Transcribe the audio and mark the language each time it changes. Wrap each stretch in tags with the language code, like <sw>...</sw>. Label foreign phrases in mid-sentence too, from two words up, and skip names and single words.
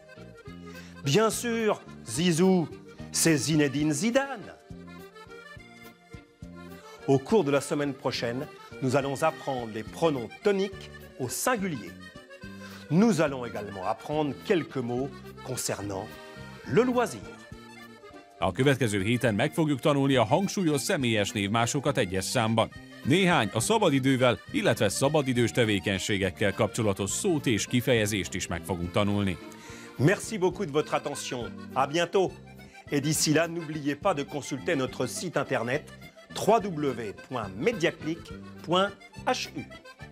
<fr>Bien sûr, Zizou, c'est Zinedine Zidane. Au cours de la semaine prochaine, nous allons apprendre les pronoms toniques au singulier. Nous allons également apprendre quelques mots concernant le loisir.</fr> <hu>A következő héten meg fogjuk tanulni a hangsúlyos személyes névmásokat egyes számban. Néhány a szabadidővel, illetve szabadidős tevékenységekkel kapcsolatos szót és kifejezést is meg fogunk tanulni.</hu> <fr>Merci beaucoup de votre attention. À bientôt. Et d'ici là, n'oubliez pas de consulter notre site internet www.mediaclick.hu.</fr>